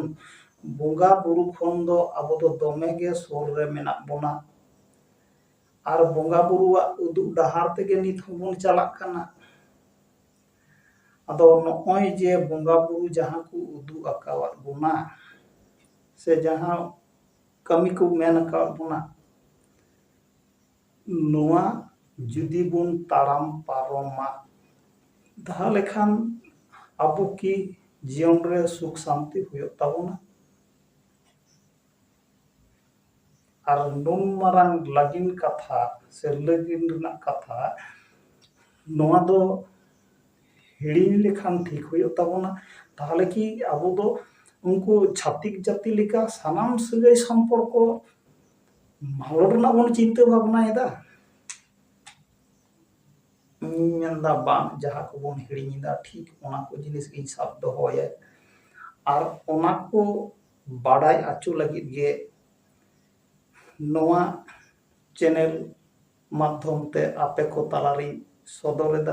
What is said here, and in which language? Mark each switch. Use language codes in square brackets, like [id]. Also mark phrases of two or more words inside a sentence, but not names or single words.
[sat] ᱵᱚᱸᱜᱟ ᱵᱩᱨᱩ ᱠᱷᱚᱱ ᱫᱚ ᱟᱵᱚ ᱫᱚ ᱫᱚᱢᱮ ᱜᱮ ᱥᱩᱨ ᱨᱮ ᱢᱮᱱᱟᱜ ᱵᱚᱱᱟ, ᱟᱨ ᱵᱚᱸᱜᱟ ᱵᱩᱨᱩᱣᱟᱜ ᱩᱫᱩᱜ ᱰᱟᱦᱟᱨ ᱛᱮᱜᱮ ᱱᱤᱛ ᱦᱚᱸᱵᱚᱱ ᱪᱟᱞᱟᱜ ᱠᱟᱱᱟ। ᱟᱫᱚ ᱱᱚᱜᱼᱚᱭ ᱡᱮ ᱵᱚᱸᱜᱟ ᱵᱩᱨᱩ ᱡᱟᱦᱟᱸ ᱠᱚ ᱩᱫᱩᱜ ᱟᱠᱟᱣᱟᱫ ᱵᱚᱱᱟ, ᱥᱮ ᱡᱟᱦᱟᱸ ᱠᱟᱹᱢᱤ ᱠᱚ ᱢᱮᱱ ᱟᱠᱟᱣᱟᱫ ᱵᱚᱱᱟ, ᱱᱚᱣᱟ ᱡᱩᱫᱤ ᱵᱚᱱ ᱛᱟᱲᱟᱢ ᱯᱟᱨᱚᱢᱟ, তাহলে খান আবু কি জীবন রে সুখ শান্তি হুᱭᱩᱜ তাবᱚᱱᱟ? আর নুন মারাং লাগিন কাথা ᱥᱮ ᱞᱟᱹᱜᱤᱱ ᱨᱮᱱᱟᱜ ᱠᱟᱛᱷᱟ, ᱱᱚᱣᱟ ᱫᱚ ᱦᱤᱲᱤᱧ ᱞᱮᱠᱷᱟᱱ ᱴᱷᱤᱠ ᱦᱩᱭᱩᱜ ᱛᱟᱵᱚᱱᱟ। তাহলে কি আবু ᱫᱚ ᱩᱱᱠᱩ ᱪᱷᱟᱛᱤᱠ ᱡᱟᱹᱛᱤ ᱞᱮᱠᱟ ᱥᱟᱱᱟᱢ ᱥᱟᱹᱜᱟᱹᱭ ᱥᱚᱢᱯᱚᱨᱠᱚ ᱢᱟᱞᱚᱴ ᱨᱮᱱᱟᱜ ᱵᱚᱱ ᱪᱤᱱᱛᱟᱹ ᱵᱷᱟᱵᱱᱟᱭᱮᱫᱟ? ᱤᱧ ᱢᱮᱱᱫᱟ ᱵᱟᱝ, ᱡᱟᱦᱟᱸ ᱠᱚᱵᱚᱱ ᱦᱤᱲᱤᱧᱮᱫᱟ ᱴᱷᱤᱠ ᱚᱱᱟ ᱠᱚ ᱡᱤᱱᱤᱥ ᱜᱤᱧ ᱥᱟᱵ ᱫᱚᱦᱚᱭᱟ। ᱟᱨ ᱚᱱᱟ ᱠᱚ ᱵᱟᱰᱟᱭ ᱦᱚᱪᱚ ᱞᱟᱹᱜᱤᱫ ᱜᱮ ᱱᱚᱣᱟ ᱪᱮᱱᱮᱞ ᱢᱟᱫᱽᱫᱷᱚᱢ ᱛᱮ ᱟᱯᱮ ᱠᱚ ᱛᱟᱞᱟᱨᱤᱧ ᱥᱚᱫᱚᱨᱮᱫᱟ।